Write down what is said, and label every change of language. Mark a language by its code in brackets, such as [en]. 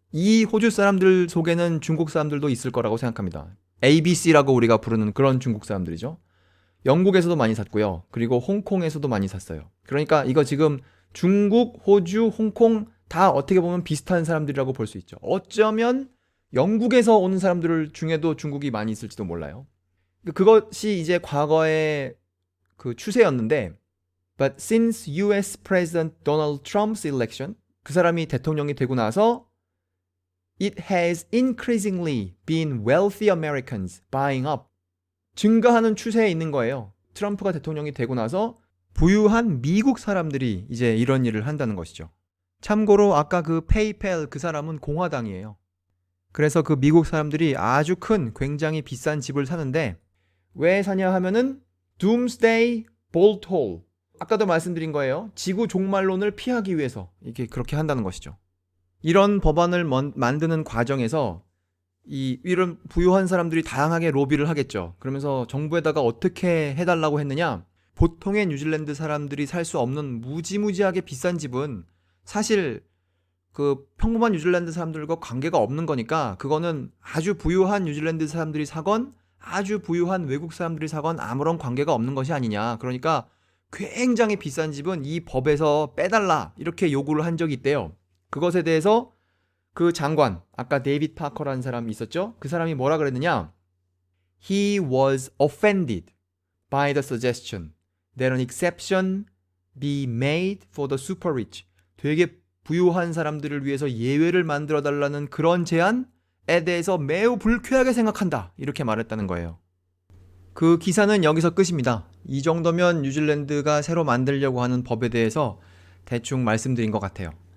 [ko] 이 호주 사람들 속에는 중국 사람들도 있을 거라고 생각합니다. ABC라고 우리가 부르는 그런 중국 사람들이죠. 영국에서도 많이 샀고요. 그리고 홍콩에서도 많이 샀어요. 그러니까 이거 지금 중국, 호주, 홍콩 다 어떻게 보면 비슷한 사람들이라고 볼 수 있죠. 어쩌면 영국에서 오는 사람들 중에도 중국이 많이 있을지도 몰라요. 그것이 이제 과거의 그 추세였는데, [en] but since US President Donald Trump's election, [ko] 그 사람이 대통령이 되고 나서 [en] it has increasingly been wealthy Americans buying up. [ko] 증가하는 추세에 있는 거예요. 트럼프가 대통령이 되고 나서 부유한 미국 사람들이 이제 이런 일을 한다는 것이죠. 참고로 아까 그 페이펠 그 사람은 공화당이에요. 그래서 그 미국 사람들이 아주 큰 굉장히 비싼 집을 사는데 왜 사냐 하면은 Doomsday Bolt Hole. 아까도 말씀드린 거예요. 지구 종말론을 피하기 위해서 이렇게 그렇게 한다는 것이죠. 이런 법안을 만드는 과정에서 이런 부유한 사람들이 다양하게 로비를 하겠죠. 그러면서 정부에다가 어떻게 해달라고 했느냐? 보통의 뉴질랜드 사람들이 살 수 없는 무지무지하게 비싼 집은 사실 그 평범한 뉴질랜드 사람들과 관계가 없는 거니까 그거는 아주 부유한 뉴질랜드 사람들이 사건 아주 부유한 외국 사람들이 사건 아무런 관계가 없는 것이 아니냐. 그러니까 굉장히 비싼 집은 이 법에서 빼달라 이렇게 요구를 한 적이 있대요. 그것에 대해서 그 장관, 아까 데이빗 파커라는 사람이 있었죠? 그 사람이 뭐라 그랬느냐? [en] He was offended by the suggestion that an exception be made for the super rich. [ko] 되게 부유한 사람들을 위해서 예외를 만들어 달라는 그런 제안에 대해서 매우 불쾌하게 생각한다. 이렇게 말했다는 거예요. 그 기사는 여기서 끝입니다. 이 정도면 뉴질랜드가 새로 만들려고 하는 법에 대해서 대충 말씀드린 것 같아요.